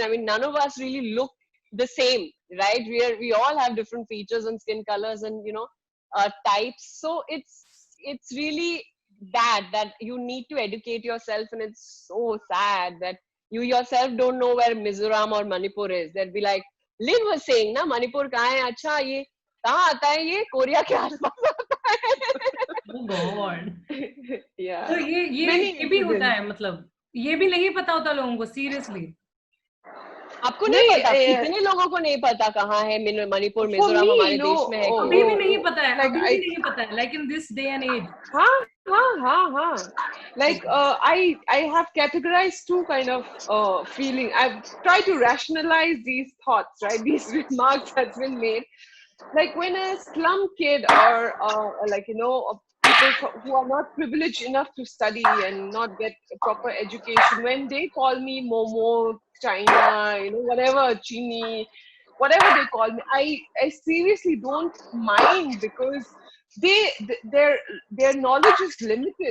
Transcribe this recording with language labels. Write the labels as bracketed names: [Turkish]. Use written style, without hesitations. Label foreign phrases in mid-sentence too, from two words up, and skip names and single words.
[English] I mean, none of us really look the same, right? We all have different features and skin colors and types. So it's really bad that you need to educate yourself, and it's so sad that you yourself don't know where Mizoram or Manipur is. They'd be like, Lin was saying, [Hindi] na Manipur kahan hai? अच्छा, ये कहाँ आता है? ये Korea के आसपास आता है. [English] Oh God. Yeah. [Hindi] तो ये भी होता है, मतलब ये भी नहीं पता होता लोगों को, सीरियसली. आपको नहीं पता? कितने लोगों को नहीं पता कहाँ है मणिपुर, मिजोरम हमारे देश में है? अभी भी नहीं पता है, अभी भी नहीं पता है, [English] like in this day and age. [Hindi] हाँ. [English] Like I have categorized two kind of feeling. I've tried to rationalize these thoughts, right? These remarks that's been made. Like when a slum kid or people who are not privileged enough to study and not get a proper education, when they call me Momo, China, whatever, Chini, whatever they call me, I seriously don't mind, because their knowledge is limited.